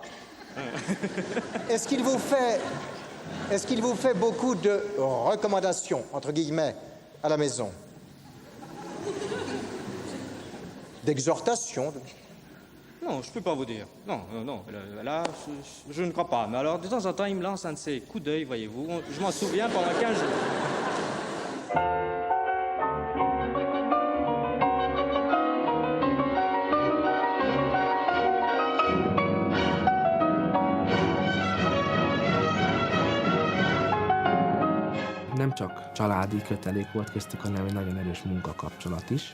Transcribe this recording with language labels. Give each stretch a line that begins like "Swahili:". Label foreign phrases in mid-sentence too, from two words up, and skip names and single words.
French: Est-ce qu'il vous fait beaucoup de recommandations, entre guillemets, à la maison? D'exhortations? Non, je peux pas vous dire. Non, là, je ne crois pas. Mais alors, de temps en temps, il me lance un de ces coups d'œil, voyez-vous. Je m'en souviens pendant 15 jours.
Hungarian: Nem csak családi kötelék volt köztük, hanem egy nagyon erős munkakapcsolat is.